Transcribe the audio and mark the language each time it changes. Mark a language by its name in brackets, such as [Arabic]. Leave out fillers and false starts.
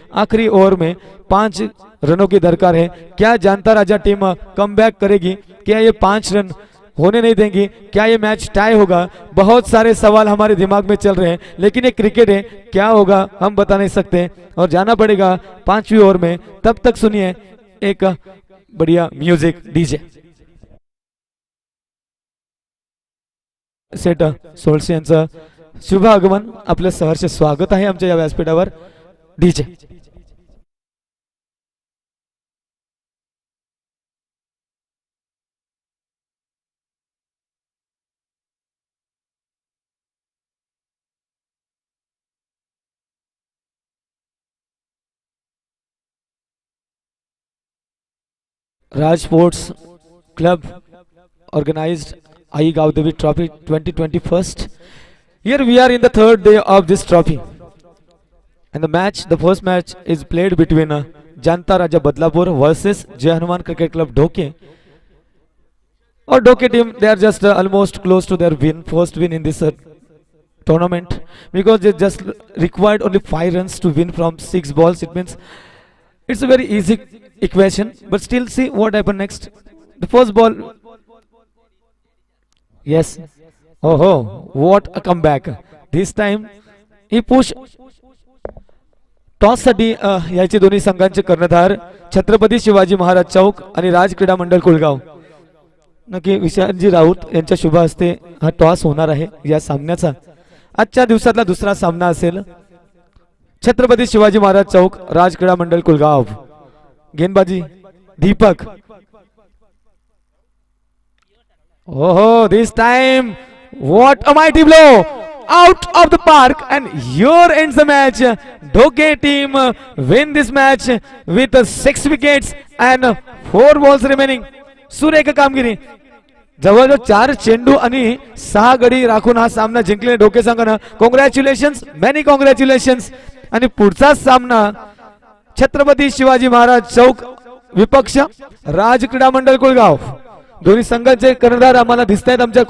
[Hindi] आखिरी ओवर में 5 रनों की दरकार है। क्या जानता राजा टीम कमबैक करेगी? क्या ये 5 रन होने नहीं देंगी? क्या ये मैच टाई होगा? बहुत सारे सवाल हमारे दिमाग में चल रहे हैं, लेकिन ये क्रिकेट है, क्या होगा हम बता नहीं सकते और जाना पड़ेगा 5वीं ओवर में। तब तक सुनिए एक बढ़िया म्यूजिक डीजे सेट [Marathi] सोळसे यांचं शुभ आगमन, आपलं सहर्ष स्वागत आहे आमच्या या व्यासपीठावर। [English] DJ Raj Sports Club organized Ai Gaudevi Trophy 2021. Here we are in the third day of this trophy, and the first match is played between Janta Raja Badlapur versus Jai Hanuman Cricket Club Dhoke. Or Dhoke team, they are just almost close to their first win in this tournament, because they just required only 5 runs to win from 6 balls. It means it's a very easy equation, but still see what happened next. The first ball, yes, oh, what a comeback. This time he pushed [Marathi] toss साठी याचे दोन्ही संघांचे कर्णधार छत्रपती शिवाजी महाराज चौक आणि राज क्रीडा मंडळ कुलगाव, नक्की विशालजी राऊत यांच्या शुभ हस्ते हा टॉस होणार आहे या सामन्याचा। आजच्या दिवसातला दुसरा सामना असेल छत्रपती शिवाजी महाराज चौक राज क्रीडा मंडळ कुलगाव। [English] गेंदबाजी दीपक, ओहो, this time what a mighty blow out of the park, and here ends the match. Dhoke team win this match with 6 wickets and 4 balls remaining. [Marathi] सुरेख कामगिरी, जवळजवळ 4 चेंडू आणि 6 गडी राखून हा सामना जिंकले ढोके संघानं। [English] Congratulations, many congratulations. [Marathi] आणि पुढचा सामना छत्रपती शिवाजी महाराज चौक विपक्ष राज क्रीडा मंडळ कुलगाव। दोन्ही संघाचे कर्णधार आम्हाला दिसत आहेत आमच्या